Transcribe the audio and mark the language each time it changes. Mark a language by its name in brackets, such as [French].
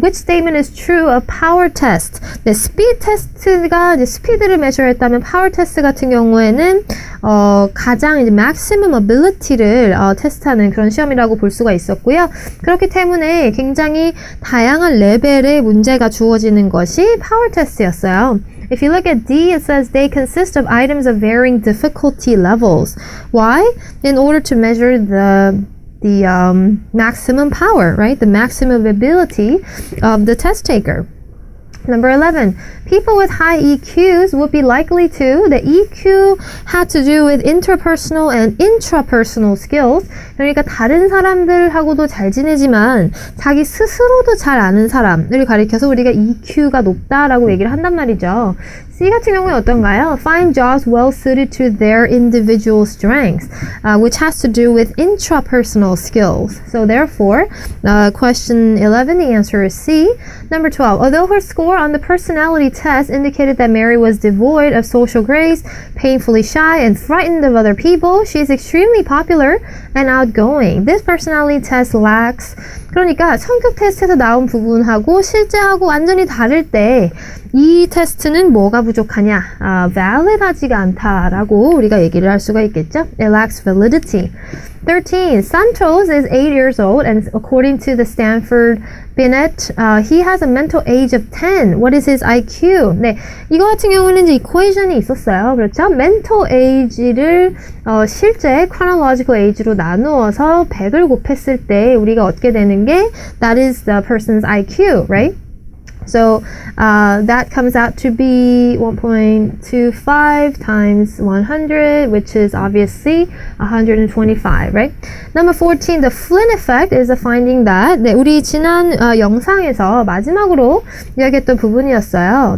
[English] Which statement is true of power test? [Korean] 네, speed test가 이제 스피드를 measure했다면 power test 같은 경우에는 가장 이제 maximum ability를 테스트하는 그런 시험이라고 볼 수가 있었고요. 그렇기 때문에 굉장히 다양한 레벨의 문제가 주어지는 것이 power test였어요. [English] If you look at D, it says they consist of items of varying difficulty levels. Why? In order to measure the maximum power, right? The maximum ability of the test taker. Number 11. People with high EQs would be likely to. The EQ had to do with interpersonal and intrapersonal skills. [Korean] 그러니까 다른 사람들하고도 잘 지내지만 자기 스스로도 잘 아는 사람을 가리켜서 우리가 EQ가 높다라고 얘기를 한단 말이죠. C 같은 경우에 어떤가요? [English] Find jobs well suited to their individual strengths, which has to do with intrapersonal skills. So therefore, question 11, the answer is C. Number 12. Although her score on the personality test indicated that Mary was devoid of social grace, painfully shy, and frightened of other people, she is extremely popular and outgoing. This personality test lacks. [Korean] 그러니까 성격 테스트에서 나온 부분하고 실제하고 완전히 다를 때 이 테스트는 뭐가 부족하냐? valid하지가 않다라고 우리가 얘기를 할 수가 있겠죠? [English] It lacks validity. 13. Santos is 8 years old and according to the Stanford Binet, he has a mental age of 10. What is his IQ? [Korean] 네, 이거 같은 경우는 이제 equation이 있었어요. 그렇죠? mental age를 실제 chronological age로 나누어서 100을 곱했을 때 우리가 얻게 되는 게 [English] that is the person's IQ, right? So that comes out to be 1.25 times 100, which is obviously 125, right? Number 14, the Flynn effect is a finding that [Korean] 네, 우리 지난 영상에서 마지막으로 이야기했던 부분이었어요.